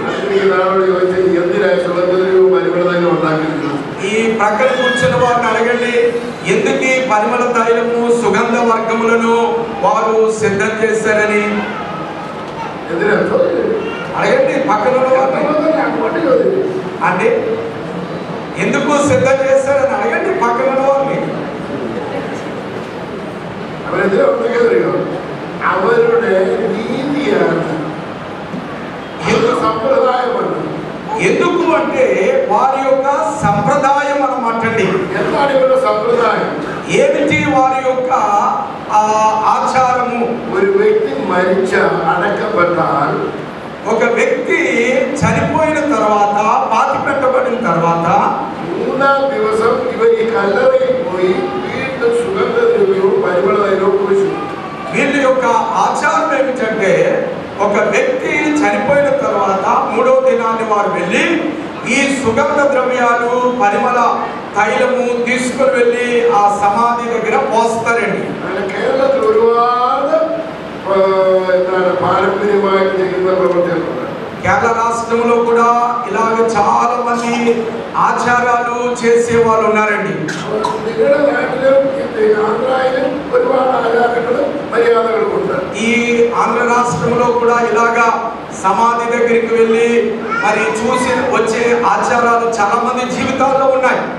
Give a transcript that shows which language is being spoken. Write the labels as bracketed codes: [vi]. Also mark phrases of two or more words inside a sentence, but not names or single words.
[te] ఈ ప్రక్కన కూర్చున్న వారిని అడగండి, ఎందుకు ఈ పరిమళ తైలము సుగంధ వర్గములను వారు సిద్ధం చేశారని అడగండి. పక్కన అంటే ఎందుకు సిద్ధం చేశారని అడగండి పక్కన వారిని. [ml] അവരുടെ രീതിയാണ് సంప్రదాయం. [te] ఎందుకు అంటే వారి యొక్క సంప్రదాయం అన్నమాట అండి. సంప్రదాయం ఏమిటి వారి యొక్క ఆచారము? [ml] ഒരു വ്യക്തി മരിച്ച അടക്കപ്പെട്ടാൽ [te] ఒక వ్యక్తి చనిపోయిన తర్వాత పాతి పెట్టబడిన తర్వాత [ml] 3వ ദിവസം ഇവർ ഈ കല്ലറയിൽ പോയി വീണ്ടും സുഗന്ധദ്രവ്യവും പരിമളതൈലവും പൂശി. [te] వీళ్ళ యొక్క ఆచారం ఏమిటంటే ఒక వ్యక్తి చనిపోయిన తర్వాత 3వ దినాన్ని వారు వెళ్ళి ఈ సుగంధ ద్రవ్యాలు పరిమళ తైలము తీసుకుని వెళ్ళి ఆ సమాధి దగ్గర పోస్తారండి. [ml] కేరళത്തിൽ ഒരുപാട് പാരമ്പര്യമായിട്ട് ചെയ്യുന്ന പ്രവർത്തനങ്ങൾ. [te] కేరళ రాష్ట్రంలో కూడా ఇలాగ చాలా మంది ఆచారాలు చేసే వాళ్ళు ఉన్నారండి. ఈ ఆంధ్ర రాష్ట్రంలో కూడా ఇలాగా సమాధి దగ్గరికి వెళ్ళి మరి చూసి వచ్చే ఆచారాలు చాలా మంది జీవితాల్లో ఉన్నాయి.